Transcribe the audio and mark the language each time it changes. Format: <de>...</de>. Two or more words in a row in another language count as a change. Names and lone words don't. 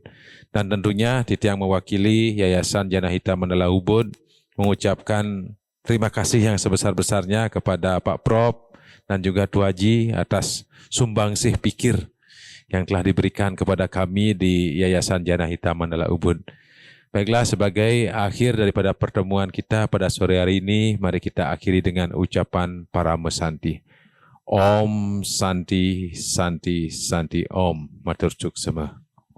<id>Dan tentunya Titiang mewakili Yayasan Jana Hitam Mandala Ubud mengucapkan terima kasih yang sebesar-besarnya kepada Pak Prof dan juga Tu Haji atas sumbangsih pikir yang telah diberikan kepada kami di Yayasan Jana Hitam Mandala Ubud. Baiklah, sebagai akhir daripada pertemuan kita pada sore hari ini, mari kita akhiri dengan ucapan Parama Santi.</id> <sa>Om Santi Santi Santi Om.</sa> <ban>Matur suksema.</ban>